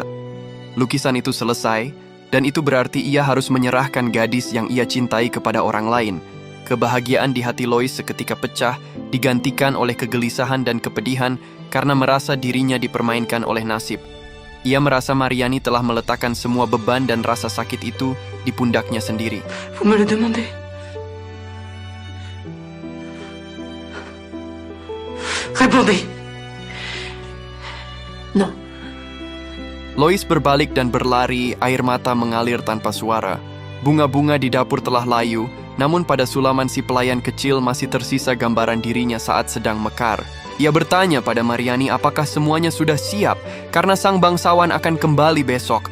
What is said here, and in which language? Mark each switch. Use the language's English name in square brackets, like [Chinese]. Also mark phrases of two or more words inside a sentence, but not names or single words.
[Indonesian] Lukisan itu selesai, dan itu berarti ia harus menyerahkan gadis yang ia cintai kepada orang lain. Kebahagiaan di hati Lois seketika pecah, digantikan oleh kegelisahan dan kepedihan karena merasa dirinya dipermainkan oleh nasib. Ia merasa Mariani telah meletakkan semua beban dan rasa sakit itu di pundaknya sendiri. [French] Vous me le demandez. Répondez. Non. [Indonesian] Lois berbalik dan berlari, air mata mengalir tanpa suara. Bunga-bunga di dapur telah layu, namun pada sulaman si pelayan kecil masih tersisa gambaran dirinya saat sedang mekar. Ia bertanya pada Mariani apakah semuanya sudah siap karena sang bangsawan akan kembali besok.